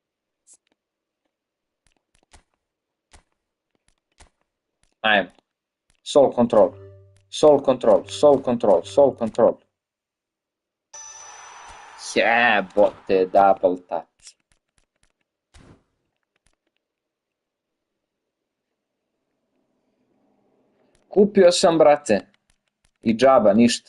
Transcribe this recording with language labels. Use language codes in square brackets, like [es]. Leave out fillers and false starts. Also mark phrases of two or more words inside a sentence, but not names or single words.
[hr] Ajmo. [en] Sol control. Sol control, sol control, sol control. [hr] Jebote, [en] double touch. [hr] Kupio sam, brate. I džaba, ništa.